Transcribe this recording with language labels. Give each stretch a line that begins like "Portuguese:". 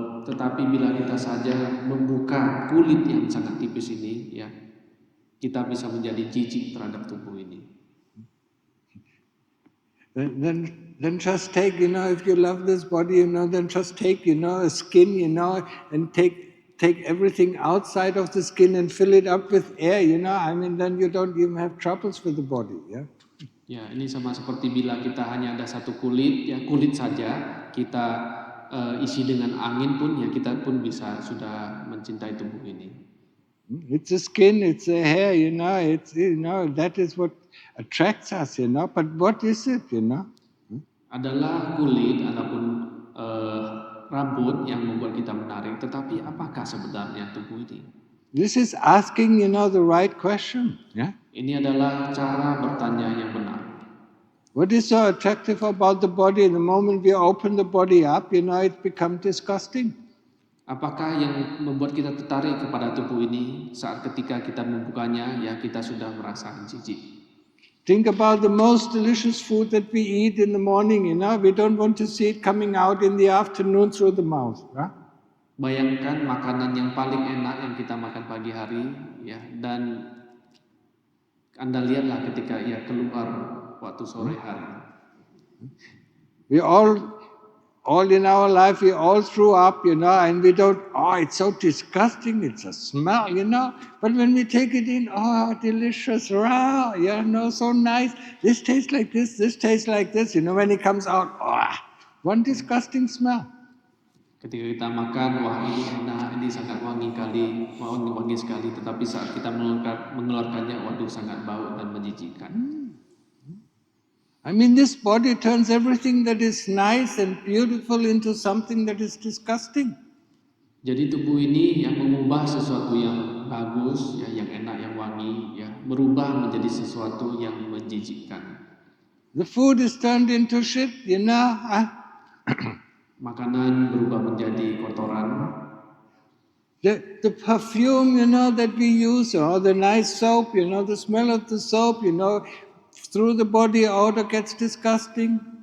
Indonesian: Tetapi bila kita saja membuka kulit yang sangat tipis ini, ya, kita bisa menjadi jijik terhadap tubuh ini.
English: Then just take, if you love this body, then just take, a skin, and take everything outside of the skin and fill it up with air, then you don't even have troubles with the body, yeah.
Indonesian: Ya, ini sama seperti bila kita hanya ada satu kulit, ya kulit saja kita isi dengan angin pun, ya kita pun bisa sudah mencintai tubuh ini.
English: It's a skin, it's a hair, it's that is what attracts us, But what is it,
Indonesian: Adalah kulit ataupun rambut yang membuat kita menarik, tetapi apakah sebenarnya tubuh ini?
English: This is asking, the right question, yeah.
Indonesian: Ini adalah cara bertanya yang benar.
English: What is so attractive about the body? The moment we open the body up, it becomes disgusting.
Indonesian: Apakah yang membuat kita tertarik kepada tubuh ini saat ketika kita membukanya, ya kita sudah merasa jijik.
English: Think about the most delicious food that we eat in the morning, we don't want to see it coming out in the afternoon through the mouth. Huh?
Indonesian: Bayangkan makanan yang paling enak yang kita makan pagi hari, ya, dan Anda lihatlah ketika ia keluar waktu sore hari.
English: We all in our life, we all threw up, and we don't, it's so disgusting, it's a smell, But when we take it in, delicious, raw, so nice. This tastes like this tastes like this, when it comes out, one disgusting smell.
Indonesian: Ketika kita makan, wah ini enak, ini sangat wangi sekali, tetapi saat kita mengeluarkannya, waduh sangat bau dan menjijikkan.
English: I mean, this body turns everything that is nice and beautiful into something that is disgusting.
Indonesian: Jadi tubuh ini yang mengubah sesuatu yang bagus, ya, yang enak, yang wangi, ya, berubah menjadi sesuatu yang menjijikkan.
English: The food is turned into shit, you know.
Indonesian: Makanan berubah menjadi kotoran.
English: The perfume, you know, that we use, or the nice soap, you know, the smell of the soap, you know, through the body odor gets disgusting.